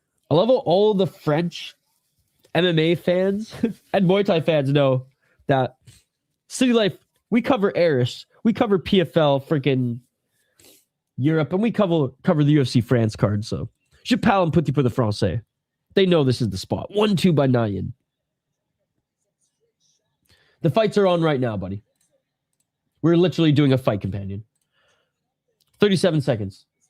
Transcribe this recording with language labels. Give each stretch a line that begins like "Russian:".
English: I love how all the French MMA fans and Muay Thai fans know that City Life, we cover Irish, we cover PFL, freaking Europe, and we cover the UFC France card.
French: So, je parle un petit peu de français.
English: They know this is the spot. 1-2 by Yine. The fights are on right now, buddy. We're literally doing a fight companion. 37 seconds.